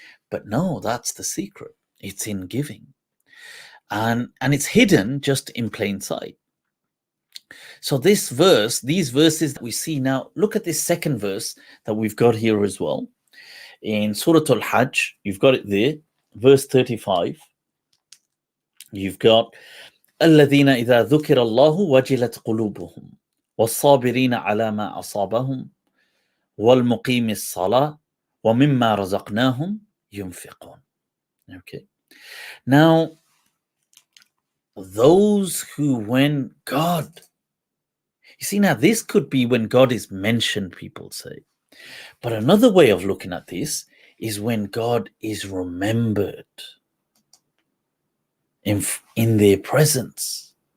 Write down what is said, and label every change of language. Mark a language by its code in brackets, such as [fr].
[en] But no, that's the secret. It's in giving. And it's hidden just in plain sight. So these verses that we see now, look at this second verse that we've got here as well. In Surah Al-Hajj, you've got it there, verse 35. [ar] You've got الذين إذا ذكر الله وجلت قلوبهم والصابرين على ما أصابهم والمقيم الصلاة ومما رزقناهم ينفقون. [en] Okay. Now, those who, when God, you see, now this could be when God is mentioned, people say. But another way of looking at this is when God is remembered in their presence.